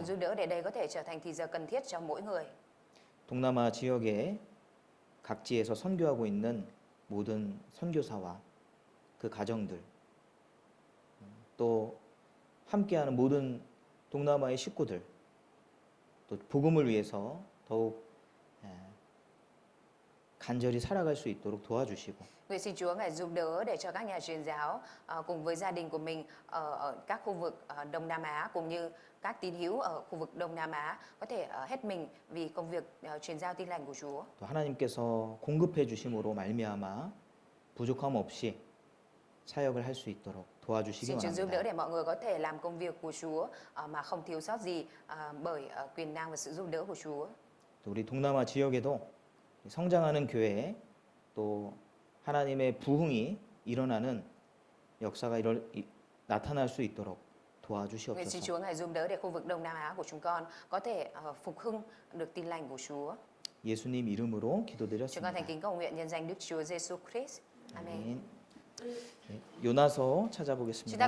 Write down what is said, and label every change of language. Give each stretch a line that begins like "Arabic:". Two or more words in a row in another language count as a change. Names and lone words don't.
Vietnamese: giúp đỡ để đây có thể trở thành thì giờ cần thiết cho mỗi người.
Korean: 동남아 지역의 각지에서 선교하고 있는 모든 선교사와 그 가정들 또 함께하는 모든 동남아의 식구들 또 복음을 위해서 더욱 간절히 살아갈 수 있도록 도와주시고
Vietnamese: Nguyện xin Chúa Ngài giúp đỡ để cho các nhà truyền giáo cùng với gia đình của mình ở các khu vực Đông Nam Á cũng như các tín hữu ở khu vực Đông Nam Á có thể hết mình vì công việc truyền giao tin lành của Chúa.
Korean: 또 하나님께서 공급해 주심으로 말미암아 부족함 없이 사역을 할 수 있도록 도와주시기
Vietnamese: Xin Chúa giúp đỡ
Korean: 바랍니다.
Vietnamese: để mọi người có thể làm công việc của Chúa mà không thiếu sót gì bởi quyền năng và sự giúp đỡ của Chúa.
Korean: 또 우리 동남아 지역에도 성장하는 교회 또 하나님의 부흥이 일어나는 역사가 나타날 수 있도록
Vietnamese: Nguyện xin
Korean: 도와주시옵소서.
Vietnamese: Chúa Ngài giúp đỡ để khu vực Đông Nam Á của chúng con có thể phục hưng được tin lành của Chúa.
Korean: 예수님 이름으로
Vietnamese: Chúng con
Korean: 기도드렸습니다.
Vietnamese: thành kính cầu nguyện nhân danh Đức Chúa Giêsu Christ. Amen.
Korean: 아멘. 네, 요나서
Vietnamese: Chúng ta
Korean: 찾아보겠습니다.